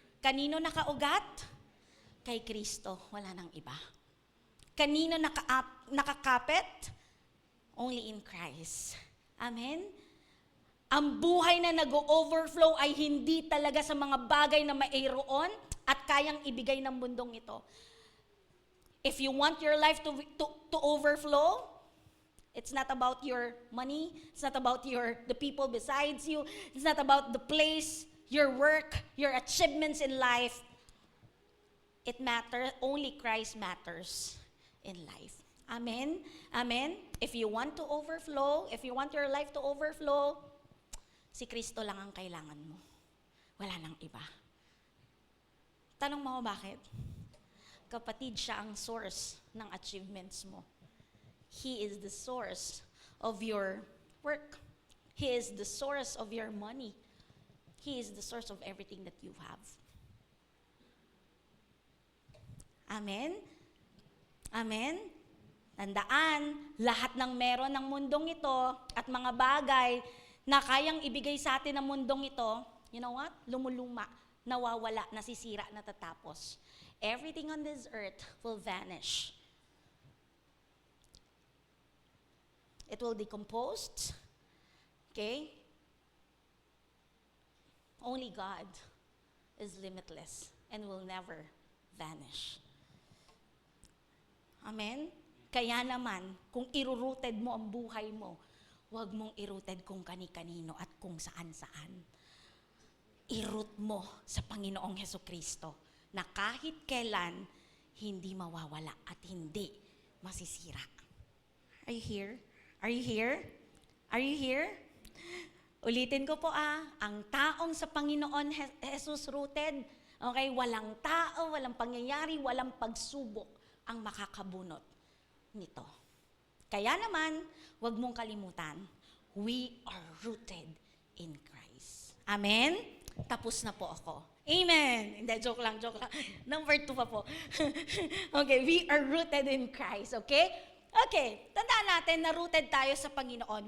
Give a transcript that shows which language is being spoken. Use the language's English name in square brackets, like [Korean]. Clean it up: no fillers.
[Filipino] Kanino nakaugat? Kay Kristo, wala nang iba. Kanino nakakapit? [English] Only in Christ. Amen? [Filipino] Ang buhay na nag-overflow ay hindi talaga sa mga bagay na mayroon at kayang ibigay ng mundong ito. [English] If you want your life to overflow, it's not about your money, it's not about the people besides you, it's not about the place, your work, your achievements in life. It matters, only Christ matters in life. Amen? Amen? If you want to overflow, if you want your life to overflow, [Filipino] si Kristo lang ang kailangan mo. Wala nang iba. Tanong mo bakit? Kapatid, siya ang source ng achievements mo. [English] He is the source of your work. He is the source of your money. He is the source of everything that you have. Amen? Amen? [Filipino] Tandaan, lahat ng meron ng mundong ito at mga bagay na kayang ibigay sa atin ng mundong ito, [English] you know what? [Filipino] Lumuluma, nawawala, nasisira, natatapos. [English] Everything on this earth will vanish. It will decompose. Okay? Only God is limitless and will never vanish. [Filipino] Amen? Kaya naman, kung iruruted mo ang buhay mo, huwag mong iruted kung kani-kanino at kung saan-saan. I-root mo sa Panginoong Hesukristo na kahit kailan, hindi mawawala at hindi masisira. [English] Are you here? Are you here? [Filipino] Are you here? Ulitin ko po ang taong sa Panginoon Jesus rooted, okay, walang tao, walang pangyayari, walang pagsubok ang makakabunot nito. Kaya naman, huwag mong kalimutan, [English] we are rooted in Christ. [Filipino] Amen? Tapos na po ako. Amen! Hindi, joke lang. Number 2 pa po. [English] Okay, we are rooted in Christ, okay? Okay, [Filipino] tandaan natin na rooted tayo sa Panginoon.